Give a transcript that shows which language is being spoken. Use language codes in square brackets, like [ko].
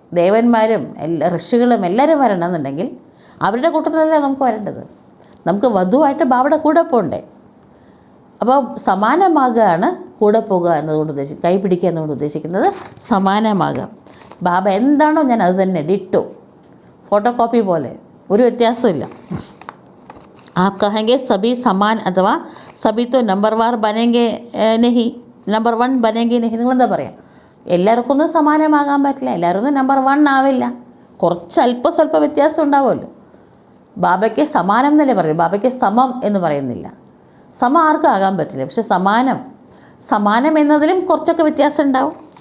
[ml] ദേവന്മാരും ഋഷികളും എല്ലാവരും വരണമെന്നുണ്ടെങ്കിൽ അവരുടെ കൂട്ടത്തിലല്ല നമുക്ക് വരേണ്ടത്. നമുക്ക് വധുവായിട്ട് ബാബയുടെ കൂടെ പോകണ്ടേ. അപ്പോൾ സമാനമാകുകയാണ് കൂടെ പോകുക എന്നതുകൊണ്ട് ഉദ്ദേശിക്കുന്നത്, കൈ പിടിക്കുക എന്നതുകൊണ്ട് ഉദ്ദേശിക്കുന്നത് സമാനമാകുക. ബാബ എന്താണോ ഞാൻ അത് തന്നെ ഡിറ്റോ, ഫോട്ടോ കോപ്പി പോലെ, ഒരു വ്യത്യാസമില്ല. [hi] आप कहेंगे सभी समान अथवा सभी तो നമ്പർവാർ ബനെങ്കെ നഹി, നമ്പർ 1 ബനെങ്കെ നഹി. [ml] നിങ്ങളെന്താ പറയുക, എല്ലാവർക്കും ഒന്നും സമാനമാകാൻ പറ്റില്ല, എല്ലാവരും ഒന്നും നമ്പർ 1 ആവില്ല, കുറച്ച് സ്വല്പ വ്യത്യാസം ഉണ്ടാവുമല്ലോ. ബാബയ്ക്ക് സമാനം എന്നല്ലേ പറയും, ബാബയ്ക്ക് സമം എന്ന് പറയുന്നില്ല. സമം ആർക്കും ആകാൻ പറ്റില്ല, പക്ഷെ സമാനം എന്നതിലും കുറച്ചൊക്കെ വ്യത്യാസം ഉണ്ടാവും.